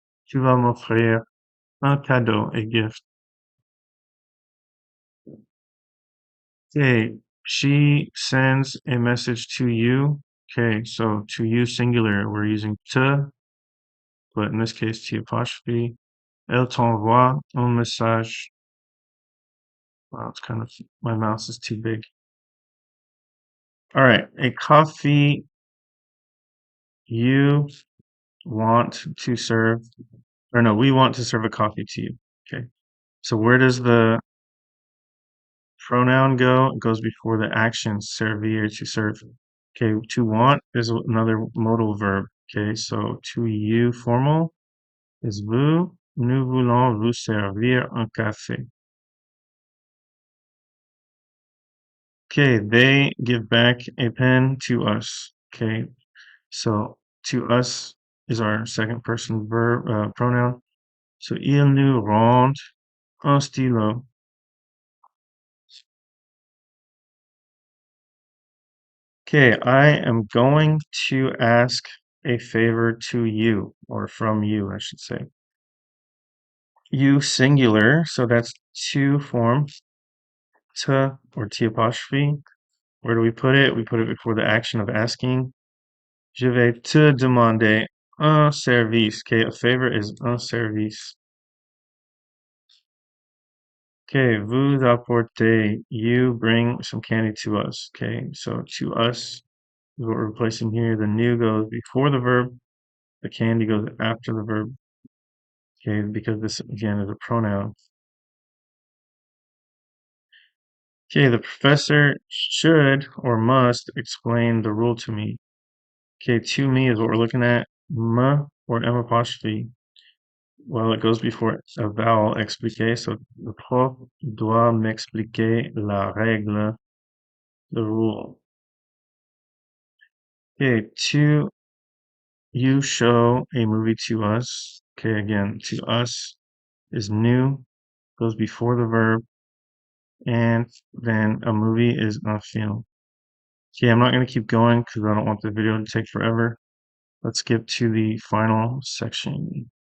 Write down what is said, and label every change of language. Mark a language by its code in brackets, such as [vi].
[fr] Tu vas m'offrir un cadeau, [en] a gift. Okay, she sends a message to you. Okay, so to you singular, we're using te, but in this case, T apostrophe. [fr] Elle t'envoie un message. [en] Wow, it's kind of, my mouse is too big. All right, a coffee you want to serve, or no, we want to serve a coffee to you. Okay, so where does the pronoun go? It goes before the action, servir, to serve. Okay, to want is another modal verb. Okay, so to you formal is vous. [fr] Nous voulons vous servir un café. [en] Okay, they give back a pen to us. Okay, so to us is our second person verb pronoun. [fr] So ils nous rendent un stylo. [en] Okay, I am going to ask a favor to you, or from you, I should say. You singular, so that's to form, te or T apostrophe. Where do we put it? We put it before the action of asking. [fr] Je vais te demander un service. [en] Okay, a favor is un service. Okay, [fr] vous apportez. [en] You bring some candy to us. Okay, so to us is what we're replacing here. The new goes before the verb. The candy goes after the verb. Okay, because this again is a pronoun. Okay, the professor should or must explain the rule to me. Okay, to me is what we're looking at. M or M apostrophe. Well, it goes before a vowel expliquer. [fr] So le prof doit m'expliquer la règle, [en] the rule. Okay, to you show a movie to us. Okay, again, to us is new, goes before the verb, and then a movie is un film. Okay, I'm not going to keep going because I don't want the video to take forever. Let's skip to the final section.